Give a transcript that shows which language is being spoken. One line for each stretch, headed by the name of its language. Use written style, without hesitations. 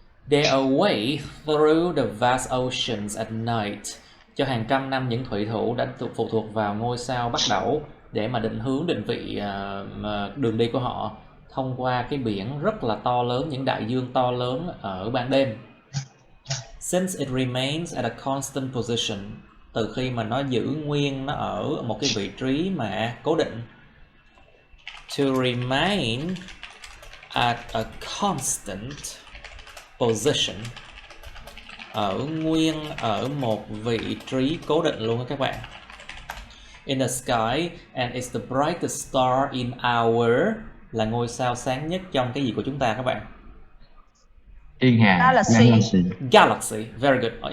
English: Their way through the vast oceans at night.
Vietnamese: Cho hàng trăm năm những thủy thủ đã phụ thuộc vào ngôi sao Bắc Đẩu để mà định hướng, định vị đường đi của họ thông qua cái biển rất là to lớn, những đại dương to lớn ở ban đêm.
English: Since it remains at a constant position,
Vietnamese: từ khi mà nó giữ nguyên, nó ở một cái vị trí mà cố định.
English: To remain at a constant position
Vietnamese: ở một vị trí cố định luôn các bạn.
English: In the sky, and it's the brightest star in our,
Vietnamese: là ngôi sao sáng nhất trong cái gì của chúng ta các bạn? Thiên hà.
English: Galaxy. Galaxy, very good.